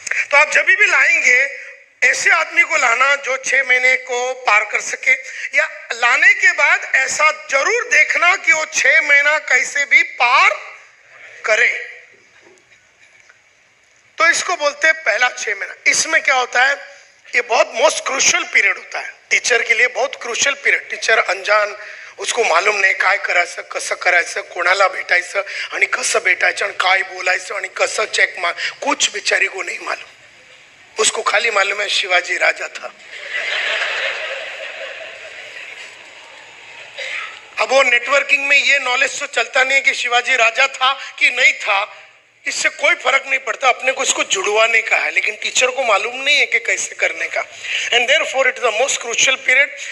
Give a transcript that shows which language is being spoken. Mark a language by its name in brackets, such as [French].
[Hindi] तो आप जब भी लाएंगे ऐसे आदमी को लाना जो 6 महीने को पार कर सके, या लाने के बाद ऐसा जरूर देखना कि वो 6 महीना कैसे भी पार करे। तो इसको बोलते हैं पहला 6 महीना। इसमें क्या होता है, ये बहुत मोस्ट क्रूशियल पीरियड होता है टीचर के लिए, बहुत क्रूशियल पीरियड। [Marathi] टीचर अनजान, उसको मालूम नाही काय करायचं, कसं करायचं, कोणाला भेटायचं आणि कसं भेटायचं आणि काय बोलायचं आणि कसं चेक मार, [Hindi] कुछ बेचारी को नहीं मालूम। उसको खाली मालूम है शिवाजी राजा था। अब वो नेटवर्किंग में ये नॉलेज तो चलता नहीं है कि शिवाजी राजा था कि नहीं था, इससे कोई फर्क नहीं पड़ता, अपने को इसको जुड़वाने का है। लेकिन टीचर को मालूम नहीं है कि कैसे करने का। [English] And therefore it is the most crucial period.